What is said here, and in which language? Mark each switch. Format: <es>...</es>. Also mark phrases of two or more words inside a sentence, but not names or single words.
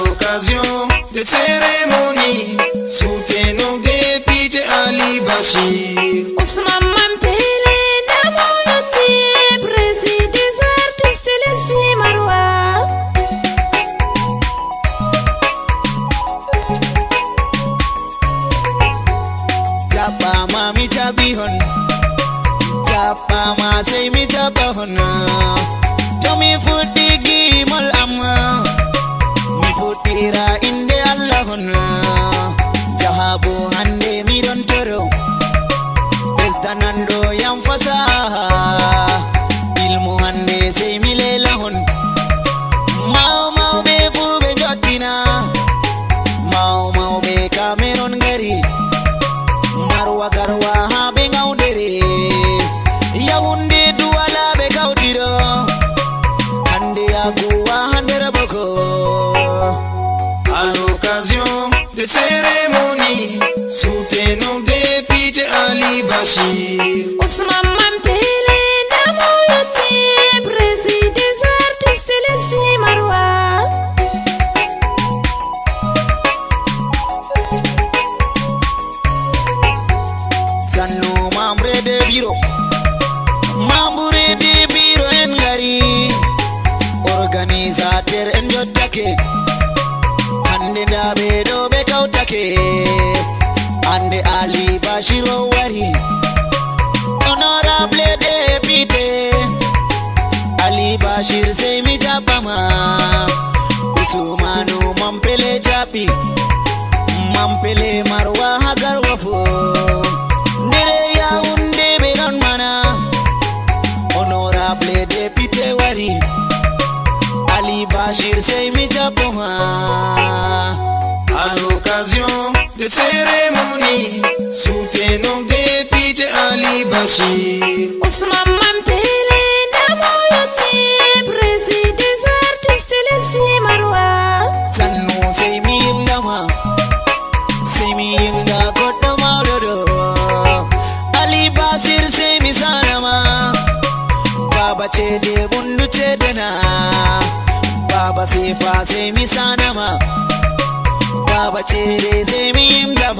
<fr>l'occasion des cérémonies, soutenons député Ali Bachir. Ousmane Mampélé Namoyoti, président des artistes les Marois.</fr> <ff>Japa mami jabihon, japa ma say mi jabahon. Tomi futigi mal amma, mi futira inde Allahon. Jahabu hande mi don toro, desdanando yam fasaha. Ilmu hande say mi lelahon. Mau mau be bube jotina, mau mau be Cameron gari. Marwa garwa ha be ngaudere, Yaoundé duwala be kautiro, hande yaguwa hande raboko.</ff> <fr>À l'occasion des cérémonies, soutenons député Ali Bachir. Ousmane Mampélé Namoyoti, président des artistes les Marois.</fr> <ff>Sanno</ff> <fr>membre de bureau</fr> <ff>en gari, organisateur en jottake, hande dabe do be kautake, hande Ali Bachir o wari,</ff> <fr>honorable député</fr> <ff>Ali Bachir say mi japama, Ousmane Mampélé japi, Mampélé marwa hagar wafo. Nere Yaoundé be non mana,</ff> <fr>honorable député</fr> <ff>wari, Ali Bachir say mi japoma.</ff> <fr>À l'occasion des cérémonies, soutenons député Ali Bachir. Ousmane Mampélé Namoyoti, président des artistes les Marois.</fr> <ff>Sanno say mi imdama, say mi imda kodama dodo. Ali Bachir say mi sanama, Baba chede bundu chedena, Baba Sefa say mi sanama, Baba chede say mi imdama.</ff>